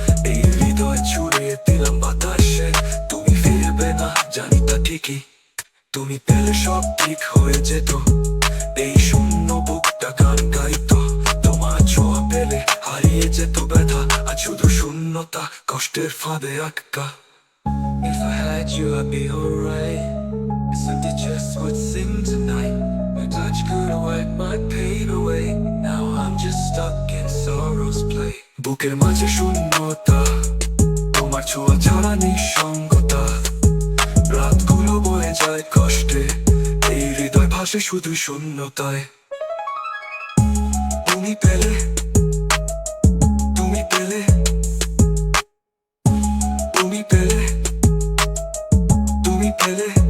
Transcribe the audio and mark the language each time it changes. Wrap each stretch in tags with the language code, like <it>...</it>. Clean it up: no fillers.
<bn>এই হৃদয় ছুড়ে দিলাম বাতাসে, তুমি ফিরবে না জানি তা ঠিকই। তুমি পেলে সব ঠিক হয়ে যেত, এই শূন্য বুকটা গান গাইতো। তোমার ছোঁয়া পেলে হারিয়ে যেত ব্যথা, আর শুধু শূন্যতা কষ্টের ফাঁদে আটকা।</bn> <en>If I had you I'd be alright, something just would sing tonight. Your touch could wipe my pain away, now I'm just stuck in sorrow's play.</en> <bn>বুকের মাঝে শূন্যতা, তোমার ছোঁয়া ছাড়া নিঃসঙ্গতা। রাতগুলো বয়ে যায় কষ্টে, এই হৃদয় ভাসে শুধু শূন্যতায়। তুমি পেলে, তুমি পেলে, তুমি পেলে, তুমি পেলে।</bn>